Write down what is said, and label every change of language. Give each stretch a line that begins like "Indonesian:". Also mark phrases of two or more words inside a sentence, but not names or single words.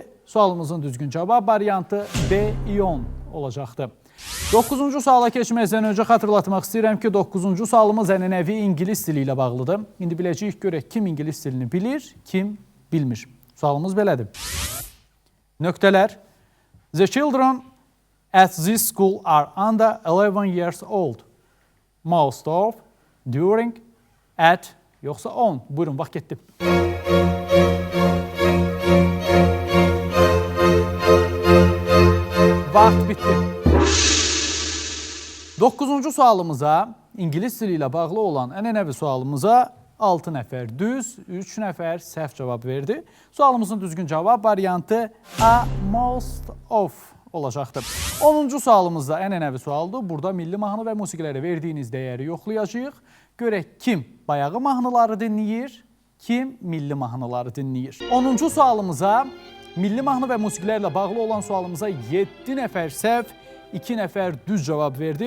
Azerbaijani: Sualımızın düzgün cavab variantı B iyon olacaqdı. 9-cu suala keçməzdən öncə xatırlatmaq istəyirəm ki, 9-cu sualımız ənənəvi ingilis dili ilə bağlıdır. İndi biləcəyik görək kim ingilis dilini bilir, kim bilmir. Sualımız belədir. Nöqtələr.
English: The children at this school are under 11 years old. Most of, during, at,
Azerbaijani: yoxsa on? Buyurun, vaxt getdi. Vaxt bitdi. 9-cu sualımıza, ingilis dili ilə bağlı olan ənənəvi sualımıza 6 nəfər düz, 3 nəfər səhv cavab verdi. Sualımızın düzgün cavab variantı A
English: most of
Azerbaijani: olacaqdır. 10-cu sualımız da ənənəvi sualdır. Burada milli mahnı və musiqilərə verdiyiniz dəyəri yoxlayacağıq. Görək kim bayağı mahnıları dinləyir, kim milli mahnıları dinləyir. 10-cu sualımıza, milli mahnı və musiqilərlə bağlı olan sualımıza 7 nəfər səhv, 2 nəfər düz cavab verdi.